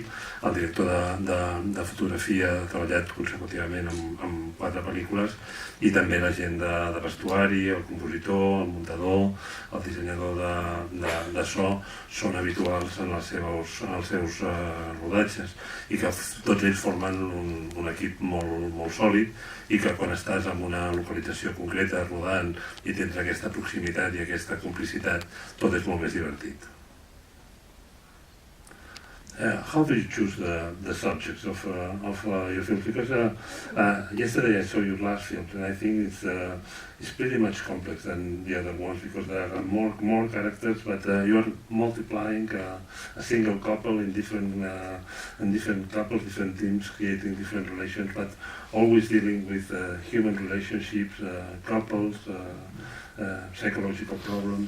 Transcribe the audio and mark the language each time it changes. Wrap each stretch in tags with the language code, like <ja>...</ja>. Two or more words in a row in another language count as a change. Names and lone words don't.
<ca>El director de fotografia ha treballat consecutivament amb 4 pel·lícules, i també la gent de vestuari, el compositor, el muntador, el dissenyador de so són habituals en els seus rodatges, i que tots ells formen un equip molt sòlid, i que quan estàs en una localització concreta rodant i tens aquesta proximitat i aquesta complicitat, tot és molt més divertit.</ca> <en>How do you choose the subjects of your films? Because yesterday I saw your last film, and I think it's pretty much complex than the other ones, because there are more characters, but you are multiplying a single couple in different couples, different teams, creating different relations, but always dealing with human relationships, couples, psychological problems.</en>